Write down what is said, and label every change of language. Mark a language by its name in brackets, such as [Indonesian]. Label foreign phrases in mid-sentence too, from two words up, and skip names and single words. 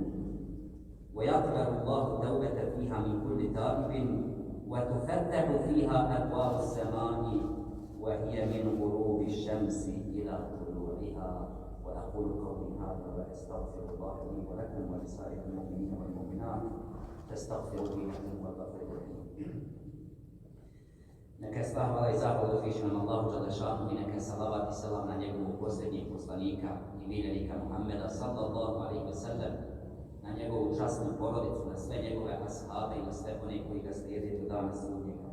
[Arabic] ويقبل الله التوبة فيها من كل تائب، وتفتح فيها أبواب السماء وهي من غروب الشمس إلى طلوعها. وأقول قولي هذا وأستغفر الله لي ولكم ولسائر المؤمنين والمؤمنات فاستغفروه إنه هو الغفور الرحيم. [Bosnian] Neka je sva hvala i zahvala uzvišenom Allahu dželešanu i neka je salavat i selam na njegovog posljednjeg poslanika i miljenika Muhammeda sallallahu alejhi ve sellem, časnu porodicu, na sve njegove ashabe i na sve one koji ga slijede do dana sudnjega.